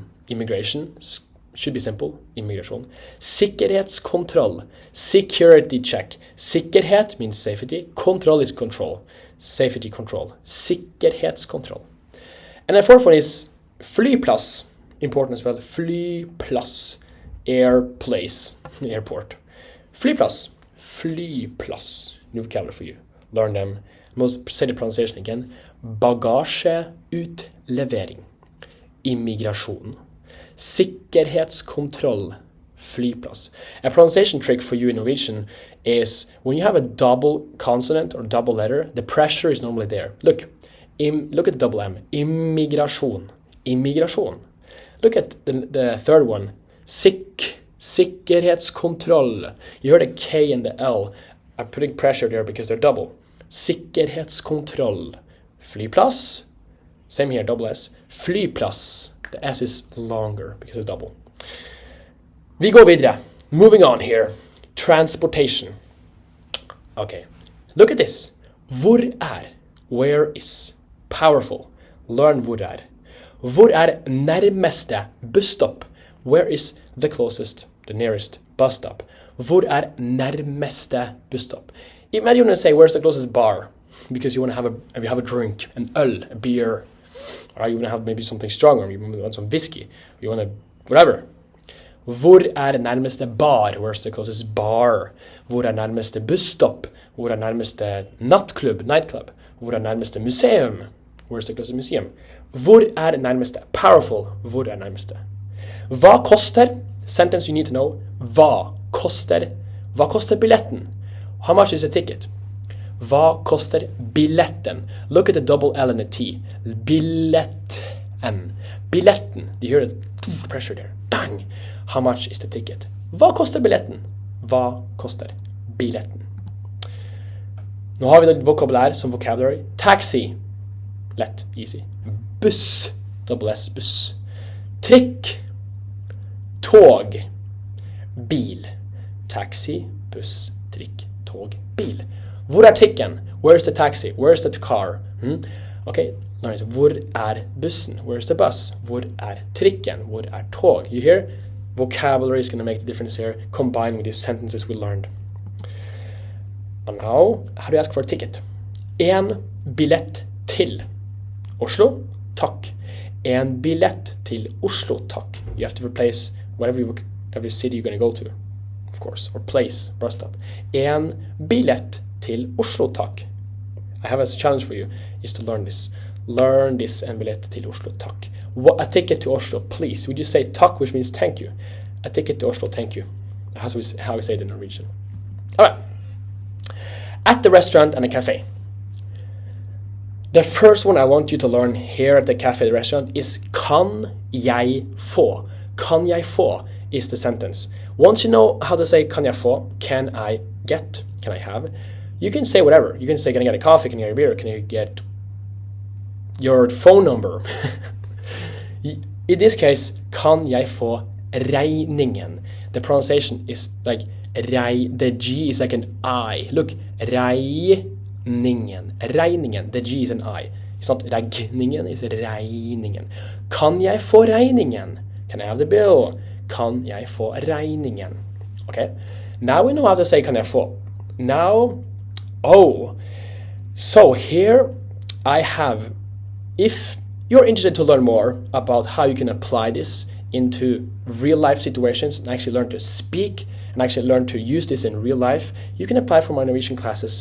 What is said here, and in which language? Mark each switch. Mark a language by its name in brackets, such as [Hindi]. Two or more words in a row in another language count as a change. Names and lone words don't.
[English] Immigration should be simple. [Norwegian] Immigration. Sikkerhetskontroll. [English] Security check. Sikkerhet means safety. Control is control. Safety control. Sikkerhetskontroll. And the fourth one is flyplass. Important as well. Flyplass. Airplace. Airport. [Norwegian] Flyplass. Flyplass. [English] New vocabulary for you. Learn them. Most say the pronunciation again. [Norwegian] Bagasjeutlevering. Immigration. Sikkerhetskontroll. Flyplass. [English] A pronunciation trick for you in Norwegian is when you have a double consonant or double letter, the pressure is normally there. Look at the double M. Immigration. Immigration. Look at the third one. Sikkerhetskontroll. You heard a K and the L. I'm putting pressure there because they're double. [Norwegian] Sikkerhetskontroll. Flyplass. [English] Same here, double S. Flyplass. The S is longer because it's double. [Norwegian] Vi går videre. [English] Moving on here. Transportation. Okay. Look at this. Hvor Where is? Powerful. [Norwegian] Learn hvor Hvor nærmeste busstop? [English] Where is the closest, the nearest bus stop? [Norwegian] Hvor nærmeste busstop? [English] Imagine when I say, where's the closest bar? Because you want to have a drink, an øl, a beer. Or you want to have maybe something stronger. You want some whiskey. You want to, whatever. [Norwegian] Hvor nærmeste bar? [English] Where's the closest bar? [Norwegian] Hvor nærmeste busstop? Hvor nærmeste nightclub? Hvor nærmeste museum? [English] Where's the closest museum? [Norwegian] Hvor nærmeste? Powerful. Hvor nærmeste? Hva koster? [English] Sentence you need to know. [Norwegian] Hva koster? Hva koster billetten? [English] How much is a ticket? [Norwegian] Hva koster billetten? [English] Look at the double L and the T. [Norwegian] Billetten. Billetten. [English] Do you hear the pressure there? Bang! How much is the ticket? [Norwegian] Hva koster billetten? Hva koster billetten? Nå har vi litt vokabulær som vocabulary. Taxi. Lett. Easy. Buss. [English] Double S. [Norwegian] Buss. Trikk. Tog. Bil. Taxi. Buss. Trikk. Tog. Bil. Hvor trikken? [English] Where's the taxi? Where's the car? Okay, learn is [Norwegian] hvor bussen? [English] Where's the bus? [Norwegian] Hvor trikken? Hvor tog? [English] You hear? Vocabulary is going to make the difference here, combined with these sentences we learned. And now, how do you ask for a ticket? [Norwegian] En billett til Oslo, takk. En billett til Oslo, takk. [English] You have to replace every city you're going to go to, of course, or place, bus stop. [Norwegian] En billett til Oslo, takk. [English] I have a challenge for you, is to learn this. Learn this [Norwegian] en billett til Oslo, takk. [English] A ticket to Oslo, please. Would you say takk, which means thank you? A ticket to Oslo, thank you. That's how we say it in Norwegian. All right. At the restaurant and a cafe. The first one I want you to learn here at the cafe, the restaurant, is [Norwegian] kan jeg få? Kan jeg få [English] is the sentence. Once you know how to say [Norwegian] kan jeg få, [English] can I get, can I have, you can say whatever. You can say, can I get a coffee, can I get a beer, can I get your phone number? In this case, [Norwegian] kan jeg få regningen? [English] The pronunciation is like the G is like an I. Look, [Norwegian] regningen. Regningen. [English] The G is an I. It's not regningen, it's regningen. [Norwegian] Kan jeg få regningen? [English] Can I have the bill? [Norwegian] Kan jeg få regningen? [English] Okay. Now we know how to say [Norwegian] kan jeg få. [English] Now, so here I have, if you're interested to learn more about how you can apply this into real life situations and actually learn to speak and actually learn to use this in real life, you can apply for my Norwegian classes.